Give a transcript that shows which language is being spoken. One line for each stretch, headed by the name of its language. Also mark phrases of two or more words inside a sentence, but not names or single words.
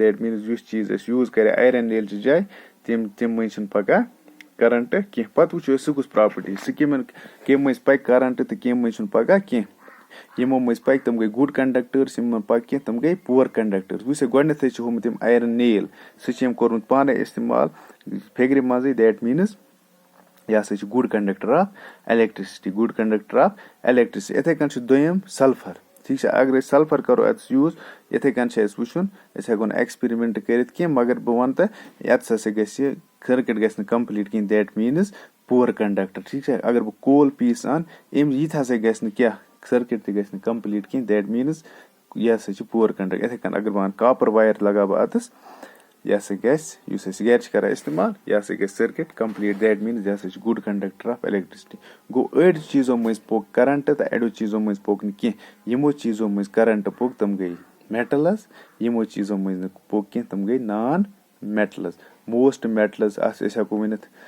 English: that means
Kashmiri: یُس چیٖز أسۍ یوٗز کرِ
English: iron nail
Kashmiri: چہِ جایہِ تَمہِ مٔنٛزۍ چھِنہٕ پکان کرنٹ کینٛہہ پتہٕ وٕچھو أسۍ سُہ کُس پراپرٹی سُہ کمہِ مٔنٛزۍ پکہِ کرنٹ تہٕ کمہِ مٔنٛزۍ چھُنہٕ پکان کینٛہہ یِمو مٔنٛزۍ پکہِ تِم گٔے
English: good conductors
Kashmiri: یِمن پکہِ کینٛہہ تِم گٔے
English: poor conductors
Kashmiri: وٕچھ سا گۄڈٕنیتھٕے چھُ ہومُت یِم
English: iron nail
Kashmiri: سُہ چھُ أمۍ کوٚرمُت پانے استعمال فِگرِ منٛزٕے
English: that means
Kashmiri: یہِ ہسا چھُ
English: good conductor of electricity good conductor of electricity
Kashmiri: یِتھٕے کٔنۍ چھُ دوٚیِم سلفر ٹھیٖک چھا اگر أسۍ سلفر کرو اتس یوٗز یِتھٕے کٔنۍ چھُ اَسہِ وٕچھُن أسۍ ہٮ۪کو نہٕ ایٚکسپیرمنٹ کٔرِتھ کینٛہہ مگر بہٕ ونہٕ تۄہہِ ییٚتس ہسا گژھِ سٔرکِٹ گژھِ نہٕ کمپلیٖٹ کینٛہہ
English: that means poor conductor
Kashmiri: ٹھیٖک چھا اگر بہٕ کول پیٖس انہٕ یہِ تہِ ہسا گژھِ نہٕ کیاہ سٔرکِٹ تہِ گژھِ نہٕ کمپلیٖٹ کینٛہہ
English: that means
Kashmiri: یہِ ہسا چھُ
English: poor conductor
Kashmiri: یِتھٕے کٔنۍ اگر بہٕ انہٕ
English: copper wire
Kashmiri: لگاو بہٕ اتس یہِ ہسا گژھِ یُس أسۍ گرِ چھِ کران استعمال یہِ ہسا گژھِ
English: circuit complete that means
Kashmiri: یہِ ہسا چھُ
English: good conductor of electricity
Kashmiri: گوٚو أڑۍ چیٖزو مٔنٛزۍ پوٚک کرنٹ تہٕ اَڑیو چیٖزو مٔنٛزۍ پوٚک نہٕ کینٛہہ یِمو چیٖزو مٔنٛزۍ کرنٹ پوٚک تِم گٔے میٹلٕز یِمو چیٖزو مٔنٛزۍ نہٕ پوٚک کینٛہہ تِم گٔے
English: non metals most metals
Kashmiri: أسۍ ہٮ۪کو ؤنِتھ